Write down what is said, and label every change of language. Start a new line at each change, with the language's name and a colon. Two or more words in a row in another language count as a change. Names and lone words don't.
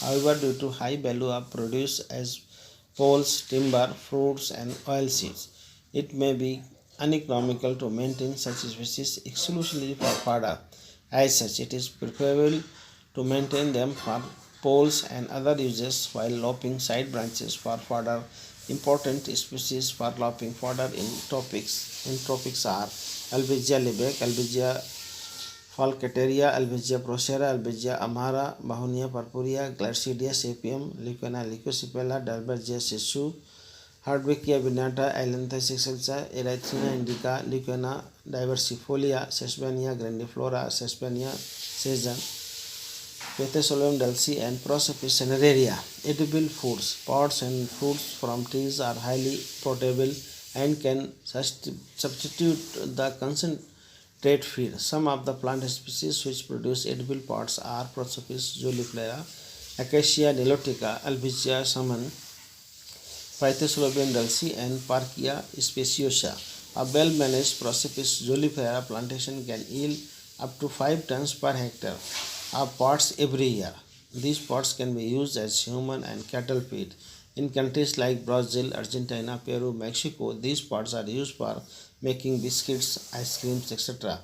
English: However, due to high value of produce as poles, timber, fruits, and oil seeds, it may be uneconomical to maintain such species exclusively for fodder. As such, it is preferable to maintain them for poles and other uses while lopping side branches for fodder. Important species for lopping fodder in tropics are Albizia liebeck, Albizia Falcateria, Albizia procera, Albizia amara, Mahonia purpurea, Gladstidia sapium, Leucaena leucocephala, Dalbergia sessu, Hardwickia vignata, Ailanthus excelsa, Erythrina indica, Leucaena diversifolia, Sesbania grandiflora, Sesbania session, Pythosobium dulci, and Prosopis cinerea. Edible foods. Pods and fruits from trees are highly portable and can substitute the concentrate feed. Some of the plant species which produce edible pods are Prosopis juliflora, Acacia nilotica, Albizia summum, Pythosobium dulci, and Parkia speciosa. A well-managed Prosopis juliflora plantation can yield up to 5 tons per hectare of pods every year. These pods can be used as human and cattle feed. In countries like Brazil, Argentina, Peru, Mexico, these pods are used for making biscuits, ice creams, etc.